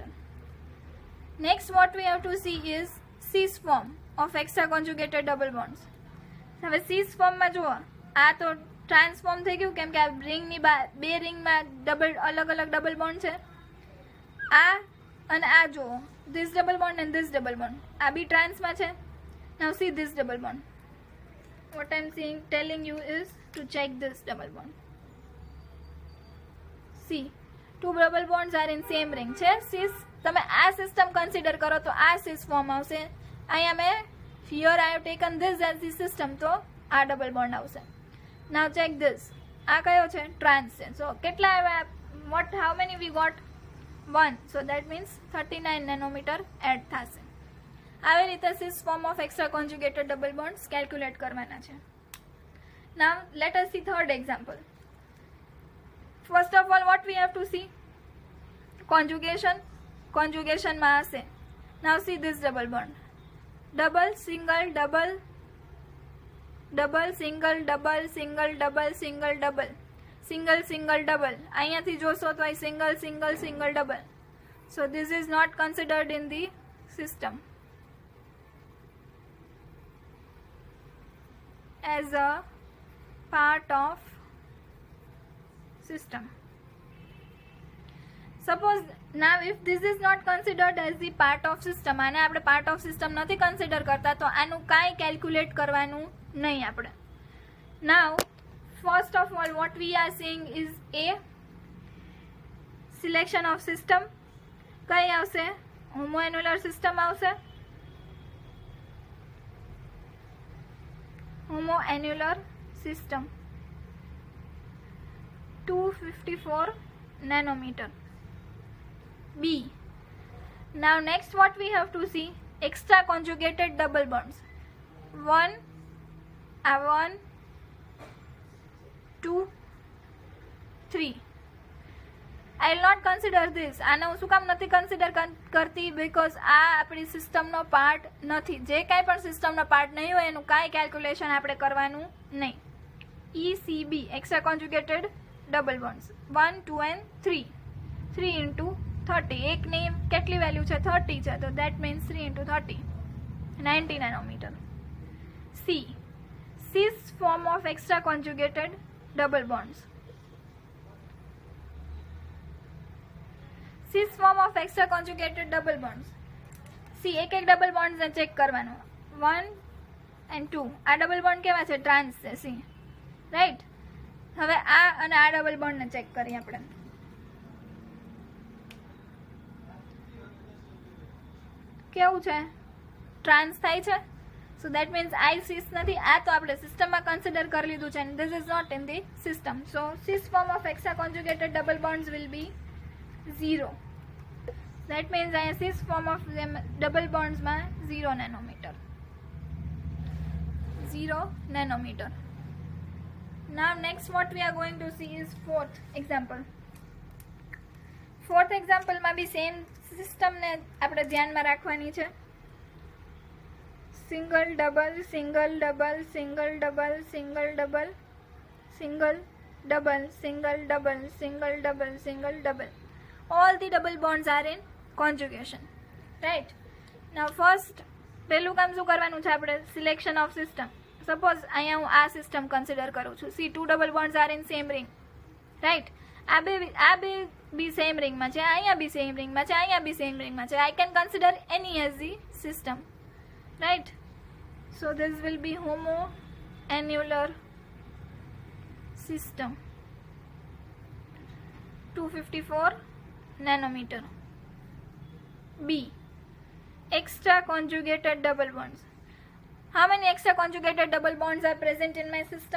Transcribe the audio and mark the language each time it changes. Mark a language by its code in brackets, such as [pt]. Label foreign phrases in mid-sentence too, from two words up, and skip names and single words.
[en] Next what we have to see is cis form of extra conjugated double bonds. [gu] હવે cis ફોર્મમાં જુઓ આ તો ટ્રાન્સફોર્મ થઈ ગયું કેમ કે આ રિંગની બે રિંગમાં અલગ અલગ [en] double bond [gu] છે. આ અને આ જુઓ, [en] this double bond and this double bond, [gu] આ બી ટ્રાન્સમાં છે. [en] now see this double bond. what I'm saying, telling you is to check this double bond. See, two double bonds are in same ring [gu] છે. cis તમે આ [en] system consider [gu] કરો તો આ [en] cis form [gu] આવશે. અહીંયા મેં [en] here I have taken this as the system, [gu] તો આ [en] double bond [gu] આવશે. [en] now check this, [gu] આ કયો છે? ટ્રાન્સ છે. so કેટલા આવ્યા? [en] what, how many we got? 1. so that means 39 nanometer એડ થશે. [gu] આવી રીતે [en] cis form of extra conjugated double bonds [gu] calculate કરવાના છે. [en] now let us see third example. first of all, what we have to see? [gu] conjugation માં હશે. [en] now see this double bond, double single double double single double single double single double single single double. [gu] અહીંયાથી જોશો તો અહીં [en] single single single double. so this is not considered in the system as a part of system. suppose now if this is not considered as the part of system, [gu] આને આપણે [en] part of system [gu] નથી consider કરતા, તો આનું કાંઈ calculate કરવાનું નહીં આપણે. [en] now first of all, what we are seeing is a selection of system. [gu] કઈ આવશે? [en] homoannular system [gu] આવશે. [en] homoannular system 254 nanometer. B. now next what we have to see? extra conjugated double bonds. 1 2 3. I will not consider this. [gu] આને હું શું કામ નથી કન્સિડર કરતી? બીકોઝ આ આપણી સિસ્ટમનો પાર્ટ નથી. જે કાંઈ પણ સિસ્ટમનો પાર્ટ નહીં હોય એનું કાંઈ કેલ્ક્યુલેશન આપણે કરવાનું નહીં. [en] ECB, extra conjugated double bonds 1 2 and 3. 3 into 30. [gu] એકની કેટલી વેલ્યુ છે? 30 છે. તો [en] that means 3 into 30 90 nanometer. C. cis form of extra conjugated double bonds. cis form of extra conjugated double bonds. See, [gu] એક ડબલ બોન્ડ ને ચેક કરવાનું. 1 and 2. આ ડબલ બોન્ડ કેવા છે? ટ્રાન્સ છે. [en] see right. [gu] હવે આ અને આ ડબલ બોન્ડ ને ચેક કરીએ આપણે. કેવું છે? ટ્રાન્સ થાય છે. [en] so that means I cis [gu] નથી. આ તો આપણે સિસ્ટમમાં કન્સિડર કરી લીધું છે. [en] this is not in the system. so cis form of extra conjugated double bonds will be 0. that means I cis form of double bonds [gu] માં [en] 0 nanometer. 0 nanometer. now next what we are going to see is fourth example. fourth example [gu] માં બી [en] same system [gu] ને આપણે ધ્યાનમાં રાખવાની છે. [en] single double single double single double single double single double single double single double single double. all the double bonds are in conjugation, right? now first [gu] પહેલું કામ શું કરવાનું છે આપણે? [en] selection of system. સપોઝ [gu] અહીંયા હું આ [en] system consider [gu] કરું છું. [en] see, two double bonds are in same ring, right? [gu] આ બે બી [en] same ring [gu] છે, અહીંયા બી [en] same ring [gu] છે, અહીંયા બી [en] same ring [gu] છે. [en] I can consider any as the system, right? so this will be homoannular system 254 nanometer. B. extra conjugated double bonds. how many extra conjugated double bonds are present in my system?